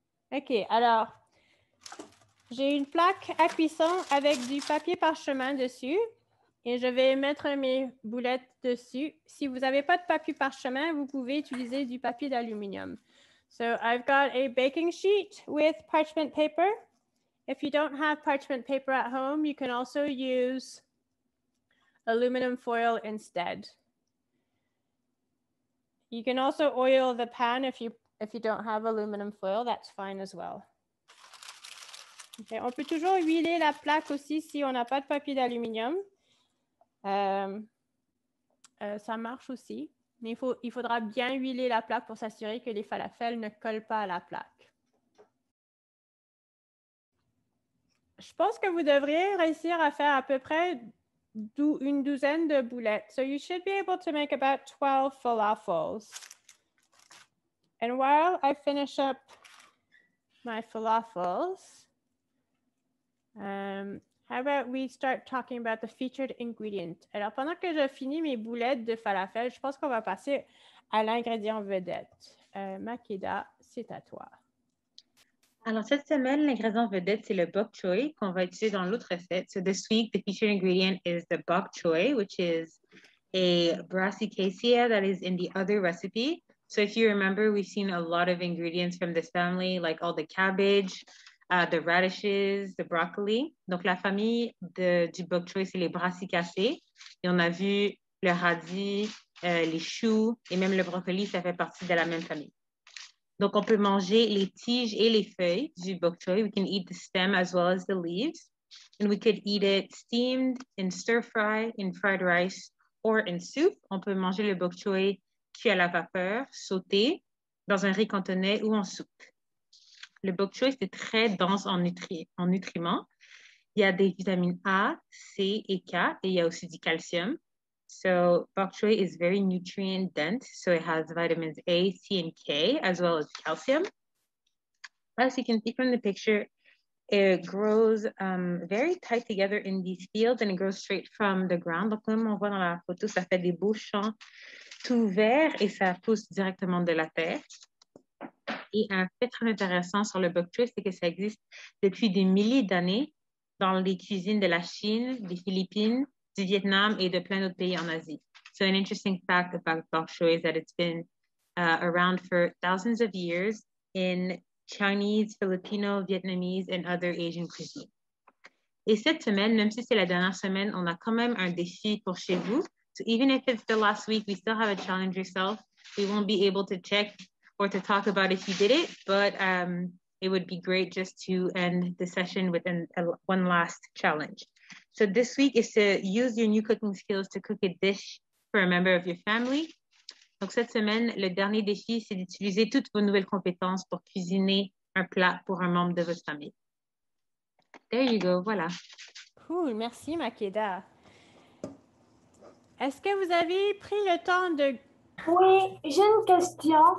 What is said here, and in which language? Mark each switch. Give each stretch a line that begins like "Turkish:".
French: OK, alors, j'ai une plaque à cuisson avec du papier parchemin dessus et je vais mettre mes boulettes dessus. Si vous n'avez pas de papier parchemin, vous pouvez utiliser du papier d'aluminium.
English: So I've got a baking sheet with parchment paper. If you don't have parchment paper at home, you can also use aluminum foil instead. You can also oil the pan if you don't have aluminum foil, that's fine as well.
French: Okay, on peut toujours huiler la plaque aussi si on n'a pas de papier d'aluminium. Ça marche aussi, mais il faudra bien huiler la plaque pour s'assurer que les falafels ne collent pas à la plaque. Je pense que vous devriez réussir à faire à peu près une douzaine de boulettes.
English: So you should be able to make about 12 falafels. And while I finish up my falafels, how about we start talking about the featured ingredient?
French: Alors, pendant que je finis mes boulettes de falafel, je pense qu'on va passer à l'ingrédient vedette. Makeda, c'est à toi. Alors, cette semaine, l'ingrédient vedette, c'est le bok choy qu'on va utiliser dans l'autre recette.
English: So this week, the featured ingredient is the bok choy, which is a brassicaceae that is in the other recipe. So if you remember, we've seen a lot of ingredients from this family, like all the cabbage, the radishes, the broccoli.
French: Donc, la famille du bok choy, c'est les brassicaceae. Et on a vu le radis, les choux et même le brocoli, ça fait partie de la même famille. Donc, on peut manger les tiges et les feuilles du bok choy.
English: We can eat the stem as well as the leaves. And we could eat it steamed, in stir fry, in fried rice, or in soup.
French: On peut manger le bok choy cuit à la vapeur, sauté, dans un riz cantonais ou en soupe. Le bok choy, c'est très dense en nutriments. Il y a des vitamines A, C et K, et il y a aussi du calcium.
English: So bok choy is very nutrient dense, so it has vitamins A, C, and K, as well as calcium. As you can see from the picture, it grows very tight together in these fields and it grows straight from the ground.
French: Donc, comme on voit dans la photo, ça fait des beaux champs tout verts et ça pousse directement de la terre. Et un fait très intéressant sur le bok choy, c'est que ça existe depuis des milliers d'années dans les cuisines de la Chine, des Philippines, du Vietnam et de plein d'autres pays en Asie.
English: So an interesting fact about bok choy is that it's been around for thousands of years in Chinese, Filipino, Vietnamese, and other Asian cuisines.
French: Et cette semaine, même si c'est la dernière semaine, on a quand même un défi pour chez vous.
English: So even if it's the last week, we still have a challenge yourself. We won't be able to check or to talk about if you did it, but it would be great just to end the session with one last challenge. So this week is to use your new cooking skills to cook a dish for a member of your family.
French: Donc, cette semaine, le dernier défi, c'est d'utiliser toutes vos nouvelles compétences pour cuisiner un plat pour un membre de votre famille.
English: There you go, voilà.
French: Cool, merci Makeda. Est-ce que vous avez pris le temps de... Oui, j'ai une question.